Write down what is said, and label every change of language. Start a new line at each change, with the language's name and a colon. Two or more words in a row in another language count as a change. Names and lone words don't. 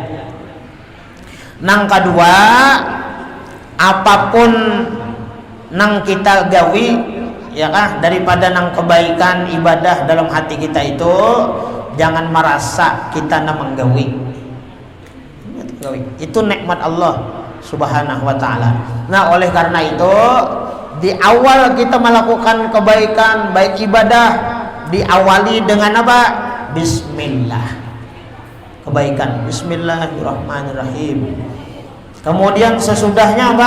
Banjar: Nang kedua, apapun nang kita gawi ya kah, daripada nang kebaikan ibadah dalam hati kita itu, jangan merasa kita nang menggawi.
Indonesian: Itu nikmat Allah
Arabic: subhanahu wa ta'ala.
Indonesian: Nah oleh karena itu, di awal kita melakukan kebaikan baik ibadah, diawali dengan apa? Bismillah. Kebaikan, bismillahirrahmanirrahim. Kemudian sesudahnya apa?